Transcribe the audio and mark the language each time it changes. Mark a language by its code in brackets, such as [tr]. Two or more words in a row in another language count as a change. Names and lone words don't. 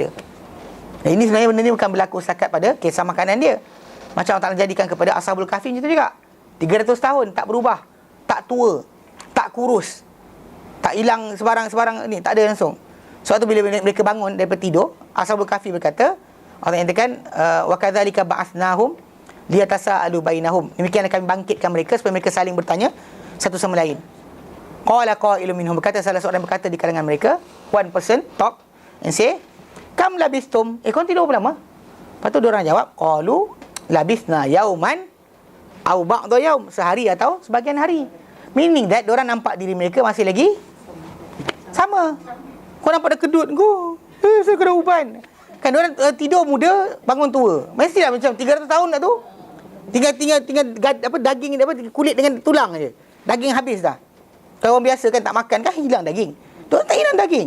[ms] Dan ini sebenarnya benda ni bukan berlaku setakat pada kisah makanan dia. Macam Allah Ta'ala jadikan kepada Ashabul Kahfi macam tu juga. 300 tahun tak berubah, tak tua, tak kurus, tak hilang sebarang ni, tak ada langsung. Sebab tu bila mereka bangun daripada tidur, Ashabul Kahfi berkata, Allah nyatakan [ar] وكذلك بعثناهم ليتساءلوا بينهم. [ms] Demikianlah kami bangkitkan mereka supaya mereka saling bertanya satu sama lain. [ar] قال قائل منهم, [ms] berkata salah seorang berkata di kalangan mereka, [en] one person talk and say, [ar] كم لبثتم, [ms] kau tidur berapa lama? Lepas tu diorang jawab, [ar] قالوا لبثنا يوما أو بعض يوم, [ms] sehari atau sebagian hari. [en] Meaning that [ms] diorang nampak diri mereka masih lagi sama. Kau nampak dah kedut kau, saya kena uban. Kan diorang tidur muda, bangun tua. Mestilah macam 300 tahun dah tu. Tinggal daging kulit dengan tulang aje. Daging habis dah. Kalau orang biasa kan tak makan kan hilang daging. Diorang tak hilang daging.